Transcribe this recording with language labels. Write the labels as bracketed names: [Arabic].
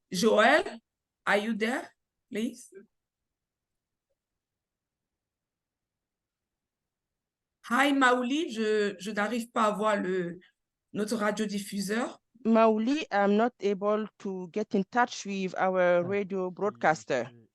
[English] Joel, are you there, please? [French] Hi, Maouli, je n'arrive pas à voir notre radiodiffuseur. [English] Mauli, I'm not able to get in touch with our radio broadcaster.